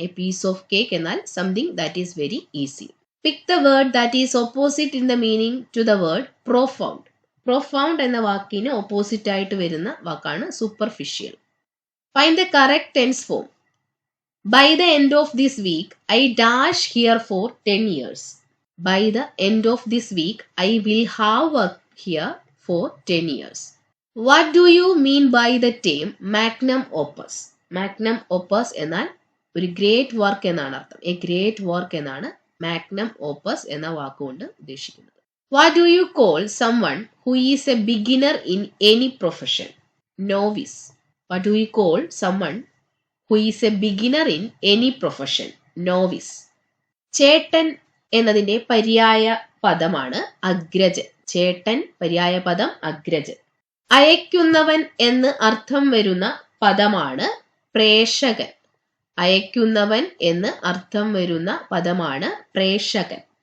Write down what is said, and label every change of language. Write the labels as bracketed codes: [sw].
[en] a piece of cake [ml] എന്നാൽ [en] Something that is very easy. Pick the word that is opposite in the meaning to the word profound. [ml] Profound എന്ന വാക്കിന് opposite ആയിട്ട് വരുന്ന വാക്കാണ് superficial. [en] Find the correct tense form. By the end of this week I dash here for 10 years. By the end of this week I will have worked here for 10 years. What do you mean by the term magnum opus? [ml] Magnum opus എന്നാൽ ഒരു great work എന്നാണ് അർത്ഥം. A great work എന്നാണ് magnum opus എന്ന വാക്കുകൊണ്ട് ഉദ്ദേശിക്കുന്നത്. [en] What do you call someone who is a beginner in any profession? Novice. What do you call someone who is a beginner in any profession? Novice. [ml] ചേട്ടൻ എന്നതിന്റെ പര്യായ പദമാണ് അഗ്രജൻ. ചേട്ടൻ പര്യായ പദം അഗ്രജൻ. അയക്കുന്നവൻ എന്ന് അർത്ഥം വരുന്ന പദമാണ് പ്രേഷകൻ. അയക്കുന്നവൻ എന്ന് അർത്ഥം വരുന്ന പദമാണ് പ്രേഷകൻ.